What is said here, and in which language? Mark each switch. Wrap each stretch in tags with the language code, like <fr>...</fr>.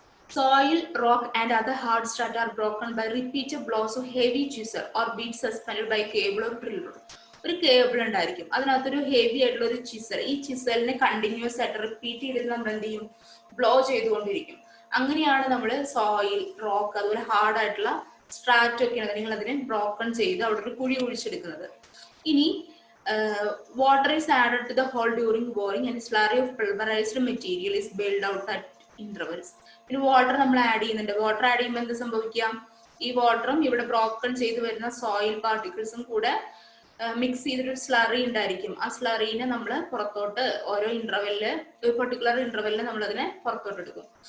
<en>Soil, rock and other hard strata are broken by repeated blows of heavy chisel or bead suspended by cable or drill rod.</en> <ml>ഒരു cable ഉണ്ടായിരിക്കും, അതിനകത്തൊരു heavy ആയിട്ടുള്ള ഒരു chisel. ഈ ചിസലിനെ continuous ആയിട്ട് repeat ചെയ്തിട്ട് നമ്മൾ എന്ത് ചെയ്യും, ബ്ലോ ചെയ്തുകൊണ്ടിരിക്കും. അങ്ങനെയാണ് നമ്മൾ സോയിൽ, റോക്ക്, അതുപോലെ ഹാർഡ് ആയിട്ടുള്ള സ്ട്രാറ്റ് ഒക്കെയാണ് നിങ്ങൾ അതിനെ ബ്രോക്കൺ ചെയ്ത് അവിടെ ഒരു കുഴി കുഴിച്ചെടുക്കുന്നത്. ഇനി</ml> <en>water is added to the hole during boring and slurry of pulverized material is built out at intervals.</en> <ml>പിന്നെ വാട്ടർ നമ്മൾ ആഡ് ചെയ്യുന്നുണ്ട്. വാട്ടർ ആഡ് ചെയ്യുമ്പോൾ എന്ത് സംഭവിക്കാം, ഈ വാട്ടറും ഇവിടെ ബ്രോക്കൺ ചെയ്ത് വരുന്ന സോയിൽ പാർട്ടിക്കിൾസും കൂടെ മിക്സ് ചെയ്തിട്ട് സ്ലറി ഉണ്ടായിരിക്കും. ആ സ്ലറീനെ നമ്മൾ പുറത്തോട്ട് ഓരോ ഇന്റർവെല്ലില്, ഒരു പെർട്ടിക്കുലർ ഇന്റർവെല്ലിന് നമ്മൾ അതിനെ പുറത്തോട്ട് എടുക്കും.</ml>